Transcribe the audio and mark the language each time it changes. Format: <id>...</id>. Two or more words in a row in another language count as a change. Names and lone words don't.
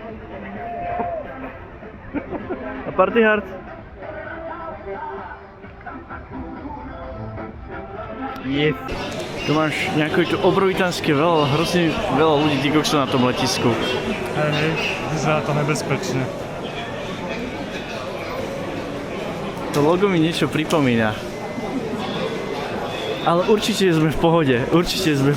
<en>A party hard? Yes.</en> <sk>Tu máš nejaké tu obrovitánske hrozne veľa ľudí, tí kokso na tom letisku. Hej, vyzerá to nebezpečne. To logo mi niečo pripomína. Ale určite sme v pohode, určite sme v pohode.</sk>